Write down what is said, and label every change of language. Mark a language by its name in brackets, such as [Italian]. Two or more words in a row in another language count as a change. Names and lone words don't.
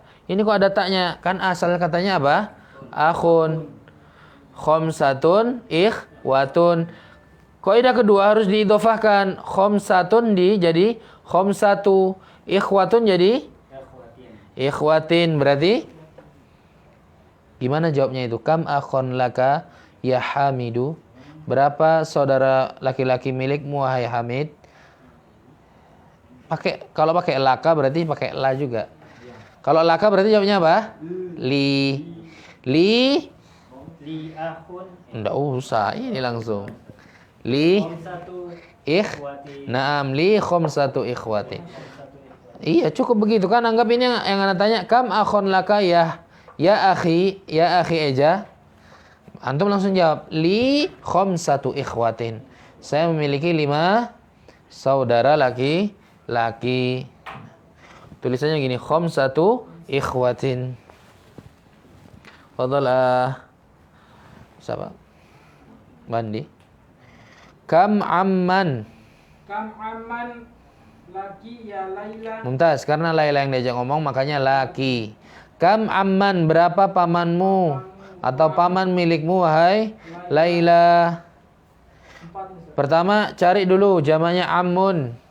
[Indonesian] Ini kok ada taknya? Kan asal katanya apa? Akhun. [Arabic] خمسة إخوة. [Indonesian] Kaidah kedua harus diidhofahkan. Khomsatun jadi khomsatu. Ikhwatun jadi ikhwatin. Berarti gimana jawabnya itu? [Arabic] كم أخًا لك يا حامد. [Indonesian] Berapa saudara laki-laki milikmu wahai Hamid? Kalau pakai laka berarti pakai la juga. Kalau laka berarti jawabnya apa? [Arabic] Li akhun. [Indonesian] Enggak usah, ini langsung. [Arabic] لي خمسة إخوة. [Indonesian] Iya, cukup begitu kan. Anggap ini yang Anda tanya, [Arabic] كم أخًا لك يا أخي aja. [Indonesian] Antum langsung jawab, [Arabic] لي خمسة إخوة. [Indonesian] Saya memiliki 5 saudara laki-laki. Tulisannya gini, [Arabic] خمسة إخوة. [Indonesian] Fadhalah. Siapa? [Arabic] Bandi. كم عمًّا لكِ يا ليلى. [Indonesian] Mumtaz, karena Laila yang diajak ngomong makanya laki. [Arabic] كم عمًّا, [Indonesian] berapa pamanmu atau paman milikmu wahai Laila? Pertama cari dulu jamaknya ammun.